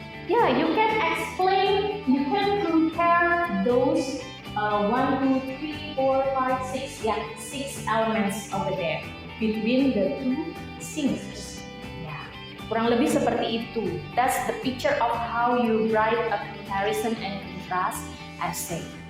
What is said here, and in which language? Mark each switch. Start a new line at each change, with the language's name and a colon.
English: Yeah, you can explain, you can compare those 1, 2, 3, 4, 5, 6, yeah, 6 elements over there between the two singers.
Indonesian: Yeah, kurang lebih seperti itu.
English: That's the picture of how you write a comparison and contrast essay.